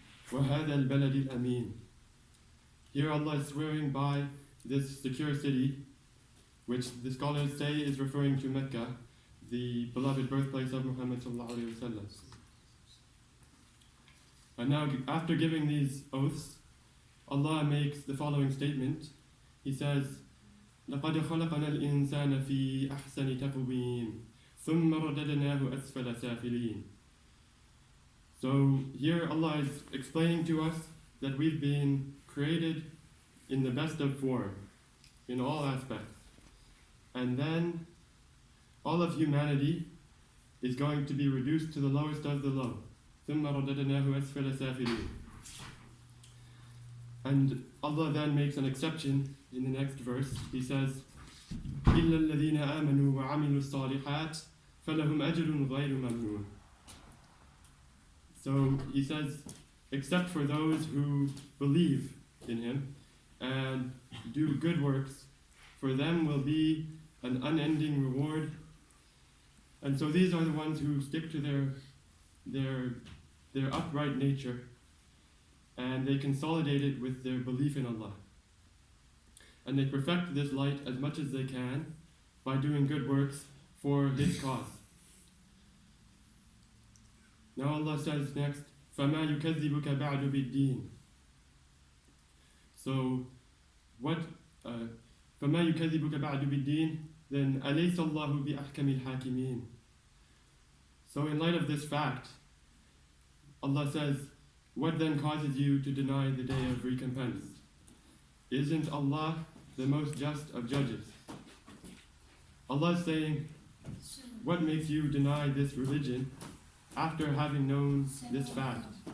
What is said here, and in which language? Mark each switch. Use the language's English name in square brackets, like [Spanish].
[Arabic] وَهَذَا الْبَلَدِ الْأَمِينَ, [English] here Allah is swearing by this secure city, which the scholars say is referring to Mecca, the beloved birthplace of Muhammad sallallahu alayhi wa sallam. And now, after giving these oaths, Allah makes the following statement. He says, [Arabic] لَقَدْ خَلَقَنَا الْإِنسَانَ فِي أَحْسَنِ تَقْوِيمٍ ثُمَّ رَدَدْنَاهُ أَسْفَلَ سَافِلِينَ. [English] So here Allah is explaining to us that we've been created in the best of form, in all aspects. And then all of humanity is going to be reduced to the lowest of the low. [Arabic] ثُمَّ رَدَدْنَاهُ أَسْفَلَ سَافِلِينَ. [English] And Allah then makes an exception in the next verse. He says, [Arabic] إِلَّا الَّذِينَ آمَنُوا وَعَمِلُوا الصَّالِحَاتِ فَلَهُمْ أَجْرٌ غَيْرُ مَمْنُونٍ. [English] So he says, except for those who believe in Him and do good works, for them will be an unending reward. And so these are the ones who stick to their upright nature, and they consolidate it with their belief in Allah. And they perfect this light as much as they can by doing good works for His cause. Now Allah says next, [Arabic] فَمَا يُكَذِّبُكَ بَعْدُ بِالدِّينِ. So, فَمَا يُكَذِّبُكَ بَعْدُ بِالدِّينِ, then أَلَيْسَ اللَّهُ بِأَحْكَمِ الْحَاكِمِينَ. [English] So in light of this fact, Allah says, what then causes you to deny the day of recompense? Isn't Allah the most just of judges? Allah is saying, what makes you deny this religion after having known this fact?